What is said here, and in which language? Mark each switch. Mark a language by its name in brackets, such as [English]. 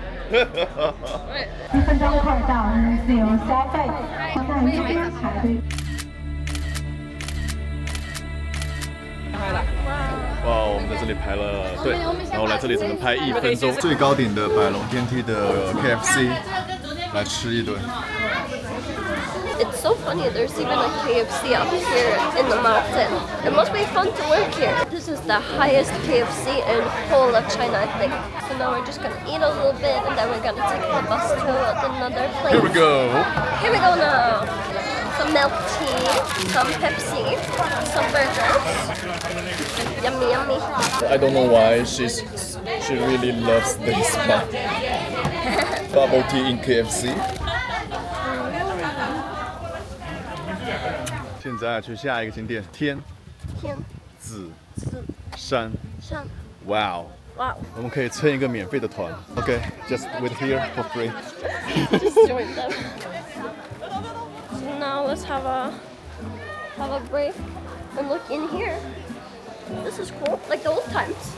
[Chinese] 1分钟快到，自由消费，在这边排队。哇，我们在这里排了队，然后来这里只能拍1分钟。最高顶的百龙电梯的 KFC， 来吃一顿。 [English] It's so funny, there's even a KFC up here in the mountain. It must be fun to work here. This is the highest KFC in whole of China, I think. So now we're just gonna eat a little bit and then we're gonna take the bus to another place. Here we go. Here we go now. Some milk tea, some Pepsi, some burgers. Yummy, yummy. I don't know why she really loves this one. Bubble tea in KFC. [Chinese] 现在去下一个景点，天子山。哇哦！ Wow. 我们可以蹭一个免费的团。 [English] Okay, just wait here for free. Just join them. So now let's have a break and look in here. This is cool, like the old times.